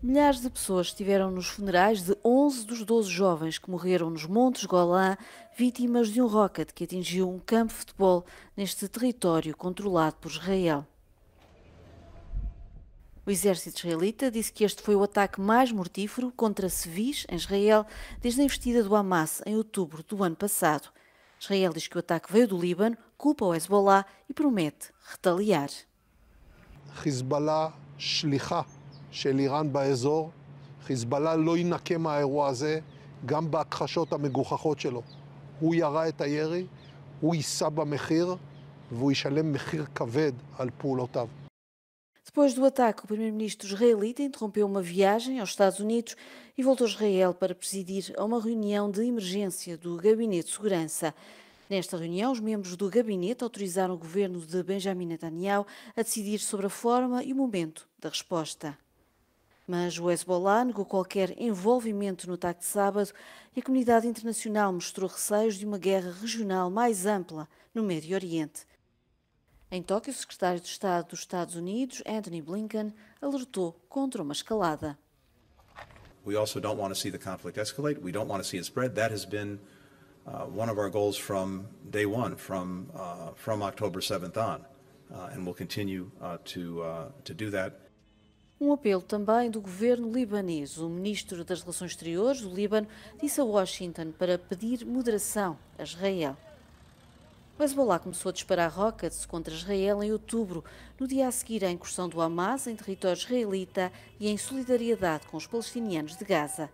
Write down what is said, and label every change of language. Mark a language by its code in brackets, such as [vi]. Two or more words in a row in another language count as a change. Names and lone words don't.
[pt] Milhares de pessoas estiveram nos funerais de 11 dos 12 jovens que morreram nos Montes Golã, vítimas de um rocket que atingiu um campo de futebol neste território controlado por Israel. O exército israelita disse que este foi o ataque mais mortífero contra civis em Israel desde a investida do Hamas em outubro do ano passado. Israel diz que o ataque veio do Líbano, culpa o Hezbollah e promete retaliar. [he] חיזבאללה שליחה של איראן באזור. חיזבאללה לא ינקה מהאירוע הזה, גם בהכחשות המגוחכות שלו. הוא ירה את הירי, הוא יישא במחיר, והוא ישלם מחיר כבד על פעולותיו. [pt] Depois do ataque, o primeiro-ministro israelita interrompeu uma viagem aos Estados Unidos e voltou a Israel para presidir a uma reunião de emergência do Gabinete de Segurança. Nesta reunião, os membros do gabinete autorizaram o governo de Benjamin Netanyahu a decidir sobre a forma e o momento da resposta. Mas o Hezbollah negou qualquer envolvimento no ataque de sábado e a comunidade internacional mostrou receios de uma guerra regional mais ampla no Médio Oriente. Em Tóquio, o secretário de Estado dos Estados Unidos, Antony Blinken, alertou contra uma escalada. [en] We also don't want to see the conflict escalate. We don't want to see it spread. That has been one of our goals from day one, from October 7th on, and we'll continue to do that. [pt] Um apelo também do governo libanês. O ministro das Relações Exteriores do Líbano disse a Washington para pedir moderação a Israel. O Hezbollah começou a disparar rockets contra Israel em outubro, no dia a seguir à incursão do Hamas em território israelita e em solidariedade com os palestinianos de Gaza.